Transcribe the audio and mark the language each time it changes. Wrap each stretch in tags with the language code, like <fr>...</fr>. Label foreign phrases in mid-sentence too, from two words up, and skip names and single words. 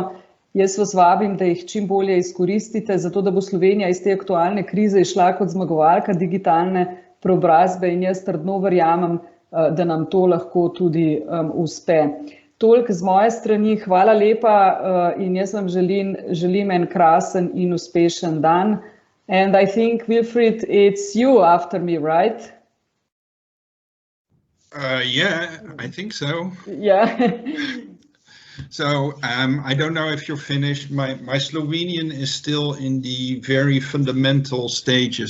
<sl>Jaz vas vabim, da jih čim bolje izkoristite, zato da bo Slovenija iz te aktualne krize išla kot zmagovalka digitalne preobrazbe in jaz trdno verjamem, da nam to lahko tudi uspe. Toliko z moje strani, hvala lepa in jaz vam želim en krasen in uspešen dan.</sl> <en>And I think, Wilfried, it's you after me, right? Yeah, I think so. Yeah. So I don't know if you're finished. My Slovenian is still in the very fundamental stages.</en>